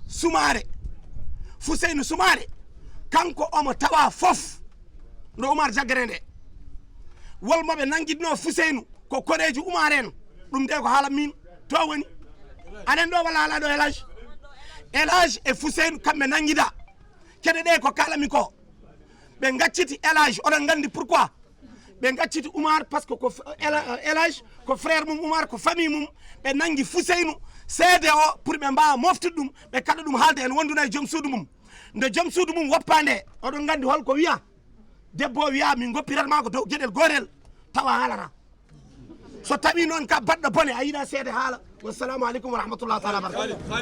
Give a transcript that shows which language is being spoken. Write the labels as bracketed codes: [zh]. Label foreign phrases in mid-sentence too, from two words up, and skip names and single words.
[ff] Soumaré kanko omo tawa fof no Oumar jaggere nde wolmoɓe nanguidno Fousseynou ko koreji Oumar en ɗum de ko haala min to woni anen ɗo walla haala ɗo Elage e Fousseynou kamɓe nanguida kede ɗe ko kalami ko ɓe gacciti Elage oɗon gandi pourquoi ɓe gacciti Oumar [fr] par ce [ff] que ko Elage ko frère mum Oumar ko famille mum ɓe nangui Fousseynou seede o pour ɓe mbawa moftude ɗum ɓe kaɗa ɗum haalde en wonduna e joom suudu mum nde joom suudu mum woppa nde oɗon gandi holko wiya debbo wiya min goppiratma ko dow gueɗel gotel tawa haalata so tawi noon ka baɗɗo bone a yiiɗa seede haala [ar] السلام عليكم ورحمة الله تعالى وبركاته